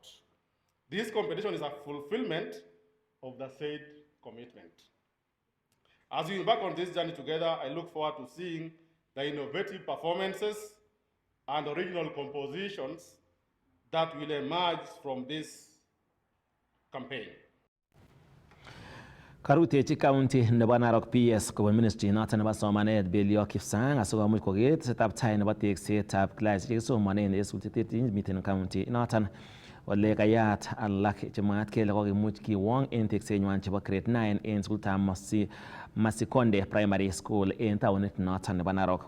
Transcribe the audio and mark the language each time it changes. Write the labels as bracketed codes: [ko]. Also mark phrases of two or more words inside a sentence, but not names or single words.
[en] This competition is a fulfillment of the said commitment. As we embark on this journey together, I look forward to seeing the innovative performances and original compositions that will emerge from this campaign. [kln] Karutechi County nebo Narok PS kobun Ministry noton nebo somanet Belio Kipsang asikomuch koker tesetab tai nebo teksetab kilasisiek chekisomonen en sukul cheterterchin miten county noton. ole kayat alak chemwaat kele kokimuch kiwong en teksenywan chebo grade 9 en sukulitab Masikonde Primary School en taonit noton nebo Narok.